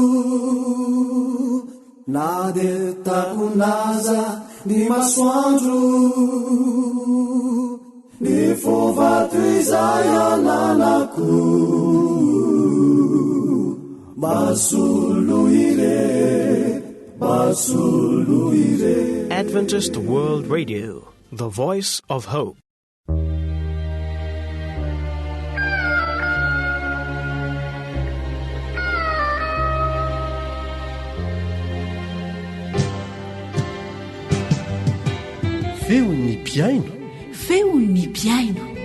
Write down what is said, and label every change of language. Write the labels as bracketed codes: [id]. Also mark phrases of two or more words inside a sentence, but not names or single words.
[mg] na de takonaza ny masoandro ny fovato izay ananako masolo ire [en] Adventist World Radio, the voice of hope. [mg] Feon'ny mpiaino. feon'ny mpiaino.